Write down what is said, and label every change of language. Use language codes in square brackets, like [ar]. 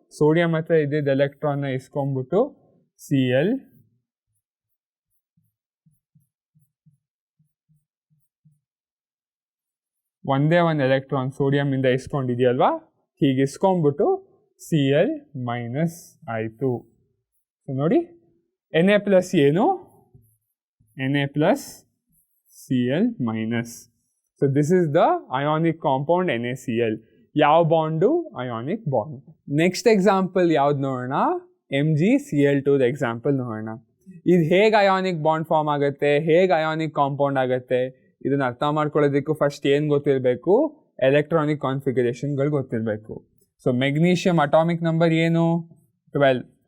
[kn] Sodium ಹತ್ರ ಇದ್ದಿದ್ದು ಎಲೆಕ್ಟ್ರಾನ್ನ ಇಸ್ಕೊಂಡ್ಬಿಟ್ಟು Cl ಒಂದೇ ಒಂದು ಎಲೆಕ್ಟ್ರಾನ್ ಸೋಡಿಯಮ್ಮಿಂದ ಇಸ್ಕೊಂಡಿದೆಯಲ್ವಾ, ಹೀಗೆ ಇಸ್ಕೊಂಡ್ಬಿಟ್ಟು Cl ಮೈನಸ್ ಆಯಿತು. ಸೊ ನೋಡಿ, Na ಪ್ಲಸ್ ಏನು? [en] Na plus Cl minus. So this is the ionic compound NaCl. [kn] ಯಾವ bond? Ionic bond. Next example ಯಾವ್ದು ನೋಡೋಣ? MgCl2 ಎಕ್ಸಾಂಪಲ್ ನೋಡೋಣ. ಇದು ಹೇಗೆ ಅಯಾನಿಕ್ ಬಾಂಡ್ ಫಾರ್ಮ್ ಆಗುತ್ತೆ, ಹೇಗೆ ಅಯಾನಿಕ್ ಕಾಂಪೌಂಡ್ ಆಗುತ್ತೆ, ಇದನ್ನು ಅರ್ಥ ಮಾಡ್ಕೊಳ್ಳೋದಕ್ಕೂ ಫಸ್ಟ್ ಏನು ಗೊತ್ತಿರಬೇಕು? ಎಲೆಕ್ಟ್ರಾನಿಕ್ ಕಾನ್ಫಿಗರೇಷನ್ಗಳು ಗೊತ್ತಿರಬೇಕು. ಸೊ ಮೆಗ್ನೀಷಿಯಮ್ ಅಟಾಮಿಕ್ ನಂಬರ್ ಏನು? 12.